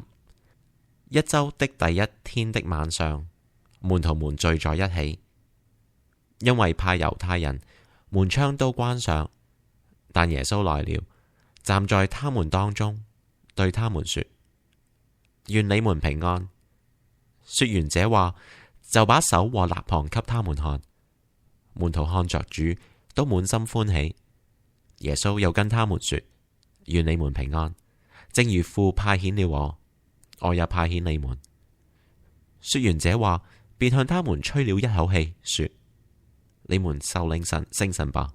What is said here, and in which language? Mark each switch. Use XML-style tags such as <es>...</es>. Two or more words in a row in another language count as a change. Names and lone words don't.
<zh>一周的第一天的晚上，門徒們聚在一起，因為怕猶太人，門窗都關上。但耶穌來了，站在他們當中，對他們說：願你們平安。說完這話，就把手和肋旁給他們看。門徒看着主，都滿心歡喜。耶穌又跟他們說：願你們平安，正如父派遣了我也派遣你們。說完這話，便向他們吹了一口氣，說：你們受領聖神吧。</zh>